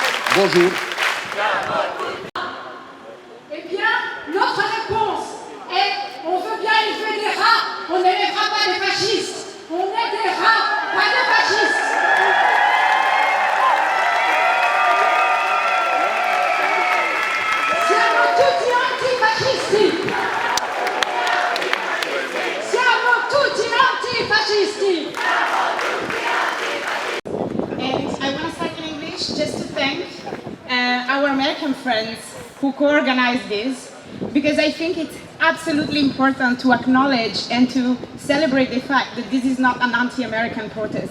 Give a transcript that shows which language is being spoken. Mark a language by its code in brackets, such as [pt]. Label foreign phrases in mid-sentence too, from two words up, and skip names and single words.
[fr] Bonjour. Eh bien, notre réponse est on veut bien élever des rats, on n'élèvera pas des fascistes. On est des rats, pas des fascistes. [it] Siamo tutti antifascisti. Siamo tutti antifascisti. [en] And I want to start in English just to thank our American friends who co-organized this, because I think it's absolutely important to acknowledge and to celebrate the fact that this is not an anti-American protest.